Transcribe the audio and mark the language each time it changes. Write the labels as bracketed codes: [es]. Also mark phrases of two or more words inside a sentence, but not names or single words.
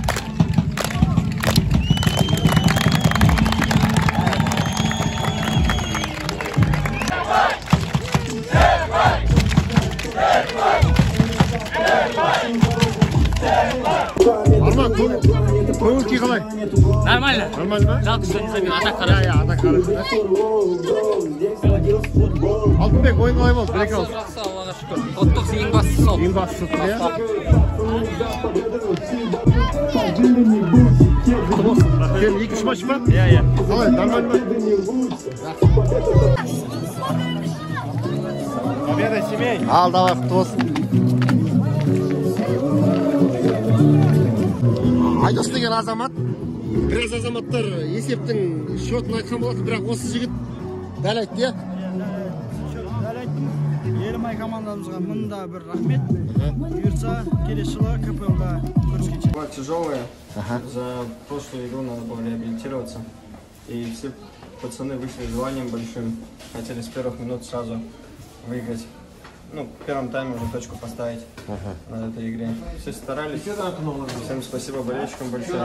[kk] Арман, көңіл күй қалай? [ru] Нормально. [kk] Нормально ма? [ru] Жалко, что не забил. Атак хороший. Атак хороший. [kk] Алтынбек, ойын қалай болды? Бір-екі ауыз. Жақсы, Аллаға шүкір. Ұлттық ең бастысы сол. Ең бастысы тұр, иә? Сен 2-3 матч ба? Иә. Қалай, нормально ма? [ru] Победа семей. [kk] Ал, давай, құтты болсын. Айдос деген азамат, біраз азаматтар есептің шотын айтқан болады, бірақ осы жігіт дәл айтты, иә? Дәл айттым. Елімай командамызға мында бір рахмет. Бұйыртса келесі жылы КПЛ-да көріскенше. [ru] Тяжелая. За прошлую игру надо было реабилитироваться. И все пацаны вышли с желанием большим. Хотели с первых минут сразу выиграть. В первом тайме уже точку поставить на этой игре. Все старались. Всем спасибо болельщикам большое.